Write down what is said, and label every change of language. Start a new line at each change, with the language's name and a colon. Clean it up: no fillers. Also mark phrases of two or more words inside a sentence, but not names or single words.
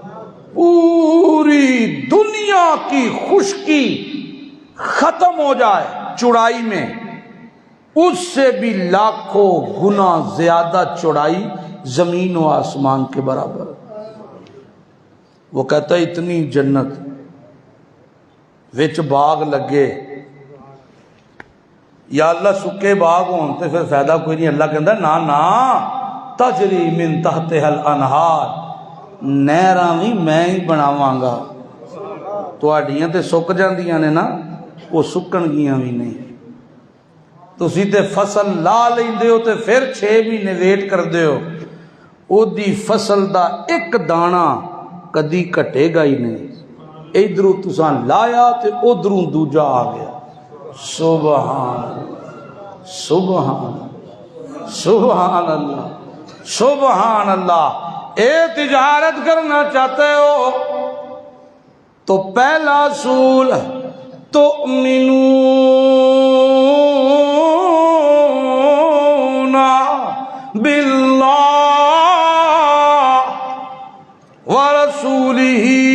Urdu: پوری دنیا کی خشکی ختم ہو جائے چوڑائی میں، اس سے بھی لاکھوں گنا زیادہ چوڑائی زمین و آسمان کے برابر۔ وہ کہتا ہے اتنی جنت
Punjabi: وچ باغ لگے، یا اللہ سکے باغ ہون تے پھر فائدہ کوئی نہیں، اللہ کہتا نا نا،
Arabic: تجری من تحتها الانہار،
Punjabi: نہراں بھی میں ہی بناواں گا، تہاڈیاں تے سک جاندیاں نے نا، وہ سکن گیاں بھی نہیں، تسی تے فصل لا لیندے ہو تے پھر 6 مہینے ویٹ کردے ہو، او دی فصل دا ایک دانہ کدی کٹے گا ہی نہیں، ادھروں تساں لایا تے ادھروں دوجا آ گیا،
Arabic: سبحان سبحان سبحان اللہ سبحان اللہ۔
Urdu: اے تجارت کرنا چاہتے ہو تو پہلا اصول
Arabic: تؤمنون باللہ ورسولہ،